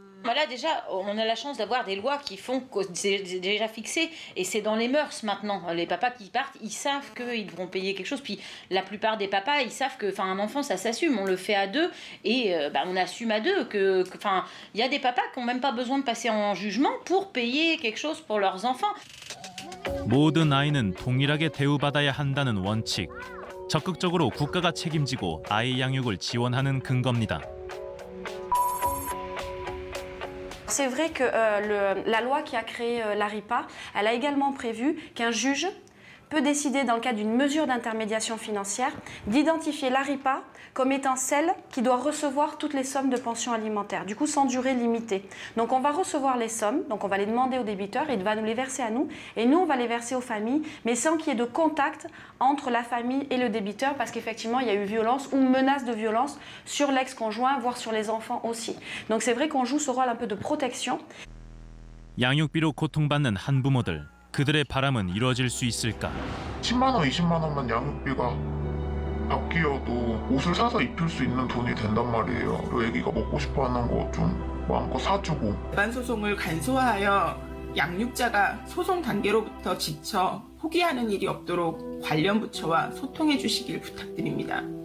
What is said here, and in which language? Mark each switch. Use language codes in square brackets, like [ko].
[fr] Là, déjà, on a la chance d'avoir des lois qui font que c'est déjà fixé et c'est dans les mœurs maintenant. Les papas qui partent, ils savent qu'ils devront payer quelque chose. Puis la plupart des papas, ils savent que, un enfant, ça s'assume. On le fait à deux et on assume à deux. Il y a des papas qui n'ont même pas besoin de passer en jugement pour payer quelque chose pour leurs enfants. [ko] 모든 아이는 동일하게 대우받아야 한다는 원칙. 적극적으로 국가가 책임지고 아이 양육을 지원하는 근거입니다. [fr] C'est vrai que la loi qui a créé l'ARIPA, elle a également prévu qu'un juge peut décider, dans le cadre d'une mesure d'intermédiation financière, d'identifier l'ARIPA comme étant celle qui doit recevoir toutes les sommes de pension alimentaire, du coup sans durée limitée. Donc on va recevoir les sommes, donc on va les demander au débiteur, il va nous les verser à nous, et nous on va les verser aux familles, mais sans qu'il y ait de contact entre la famille et le débiteur, parce qu'effectivement il y a eu violence ou menace de violence sur l'ex-conjoint, voire sur les enfants aussi. Donc c'est vrai qu'on joue ce rôle un peu de protection. [ko] 양육비로 고통받는 한부모들. 그들의 바람은 이루어질 수 있을까? 10만 원, 20만 원만 양육비가 바뀌어도 옷을 사서 입힐 수 있는 돈이 된단 말이에요. 그리고 애기가 먹고 싶어하는 거 좀 마음껏 사주고. 일반 소송을 간소화하여 양육자가 소송 단계로부터 지쳐 포기하는 일이 없도록 관련 부처와 소통해 주시길 부탁드립니다.